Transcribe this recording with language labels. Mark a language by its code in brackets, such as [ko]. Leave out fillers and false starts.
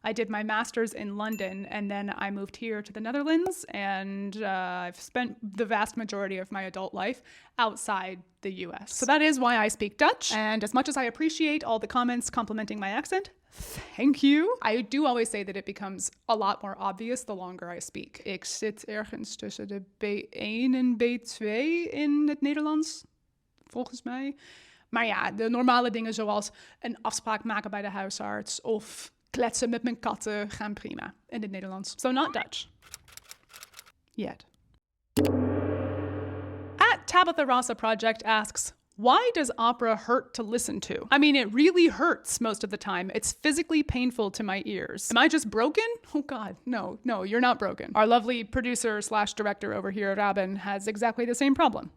[en] I did my master's in London and then I moved here to the Netherlands and I've spent the vast majority of my adult life outside the US. So that is why I speak Dutch, and as much as I appreciate all the comments complimenting my accent, thank you. I do always say that it becomes a lot more obvious the longer I speak. [nl] Ik zit ergens tussen de B1 en B2 in het Nederlands, volgens mij. Maar ja, de normale dingen zoals een afspraak maken bij de huisarts of kletsen met mijn katten gaan prima in het Nederlands. [en] So not Dutch. Yet. At Tabitha Rasa Project asks, why does opera hurt to listen to? I mean, it really hurts most of the time. It's physically painful to my ears. Am I just broken? Oh God, no, you're not broken. Our lovely producer/director over here, Rabin, has exactly the same problem.